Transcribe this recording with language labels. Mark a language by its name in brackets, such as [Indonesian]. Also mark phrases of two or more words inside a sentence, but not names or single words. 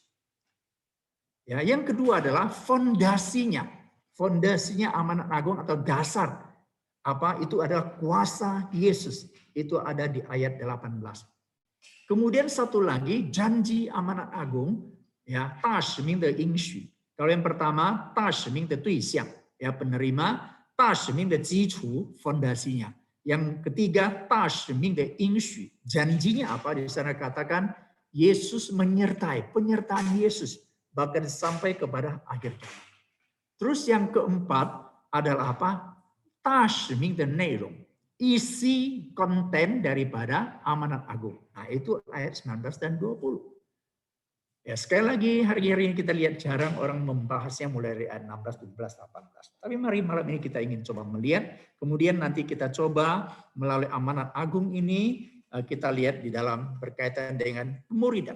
[Indonesian] Ya, yang kedua adalah fondasinya. Fondasinya amanat agung atau dasar itu adalah kuasa Yesus. Itu ada di ayat 18. Kemudian satu lagi janji amanat agung, ya, [Chinese] 大使命的应许. [Indonesian] Kalau yang pertama [Chinese] 大使命的对象, [Indonesian] ya, penerima, [Chinese] 大使命的基础 fondasinya. [Indonesian] Yang ketiga [Chinese] 大使命的应许, [Indonesian] janjinya apa? Di sana katakan Yesus menyertai, penyertaan Yesus bahkan sampai kepada akhir zaman. Terus yang keempat adalah apa? [Chinese] 大使命的内容, [Indonesian] isi konten daripada amanat agung. Nah, itu ayat 19 dan 20. Ya, sekali lagi hari-hari ini kita lihat jarang orang membahasnya mulai dari ayat 16, 17, 18. Tapi mari malam ini kita ingin coba melihat, kemudian nanti kita coba melalui amanat agung ini kita lihat di dalam berkaitan dengan pemuridan.